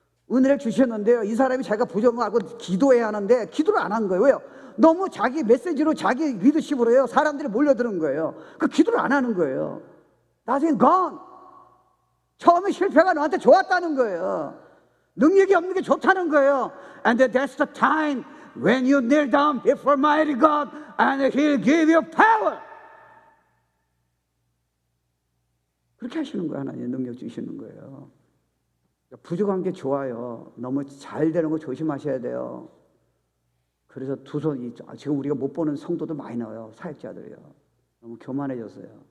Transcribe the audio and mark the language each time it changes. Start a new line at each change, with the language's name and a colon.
Korean: 은혜를 주셨는데요, 이 사람이 자기가 부정하고 기도해야 하는데 기도를 안 한 거예요. 왜요? 너무 자기 메시지로 자기 리더십으로 해요. 사람들이 몰려드는 거예요. 그 기도를 안 하는 거예요. 나중에 gone. 처음에 실패가 너한테 좋았다는 거예요. 능력이 없는 게 좋다는 거예요.
English: And that's the time when you kneel down before mighty God and He'll give you power.
Korean: 그렇게 하시는 거예요. 하나님 능력 주시는 거예요. 부족한 게 좋아요. 너무 잘 되는 거 조심하셔야 돼요. 그래서 두 손이 지금 우리가 못 보는 성도들 많이 나와요. 사역자들이요. 너무 교만해졌어요.